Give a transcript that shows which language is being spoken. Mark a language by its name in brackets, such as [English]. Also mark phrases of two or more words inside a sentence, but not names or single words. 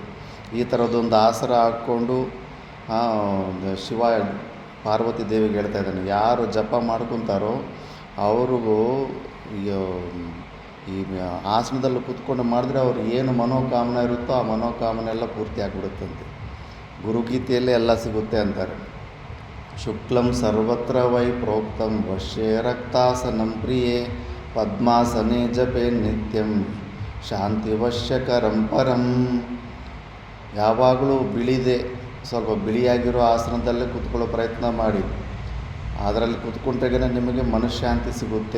[Kannada] ಈ ಥರದ್ದೊಂದು ಆಸರ ಹಾಕ್ಕೊಂಡು ಶಿವ ಪಾರ್ವತಿ ದೇವಿಗೆ ಹೇಳ್ತಾ ಇದ್ದಾನೆ, ಯಾರು ಜಪ ಮಾಡ್ಕೊತಾರೋ ಅವ್ರಿಗೂ ಈ ಆಸನದಲ್ಲಿ ಕೂತ್ಕೊಂಡು ಮಾಡಿದ್ರೆ ಅವ್ರು ಏನು ಮನೋಕಾಮನೆ ಇರುತ್ತೋ ಆ ಮನೋಕಾಮನೆ ಎಲ್ಲ ಪೂರ್ತಿ ಆಗಿಬಿಡುತ್ತಂತೆ. ಗುರುಗೀತೆಯಲ್ಲೇ ಎಲ್ಲ ಸಿಗುತ್ತೆ ಅಂತಾರೆ. [Sanskrit] ಶುಕ್ಲಂ ಸರ್ವತ್ರ ವೈ ಪ್ರೋಕ್ತಂ ವಶ್ಯೇ ರಕ್ತಾಸನಂ ಪ್ರಿಯೇ ಪದ್ಮಾಸನೆ ಜಪೇ ನಿತ್ಯಂ ಶಾಂತಿವಶ್ಯಕರಂ ಪರಂ. [Kannada] ಯಾವಾಗಲೂ ಬಿಳಿದೆ, ಸ್ವಲ್ಪ ಬಿಳಿಯಾಗಿರೋ ಆಸನದಲ್ಲೇ ಕೂತ್ಕೊಳ್ಳೋ ಪ್ರಯತ್ನ ಮಾಡಿ. ಅದರಲ್ಲಿ ಕೂತ್ಕೊಂಡ್ರೆ ನಿಮಗೆ ಮನಃಶಾಂತಿ ಸಿಗುತ್ತೆ.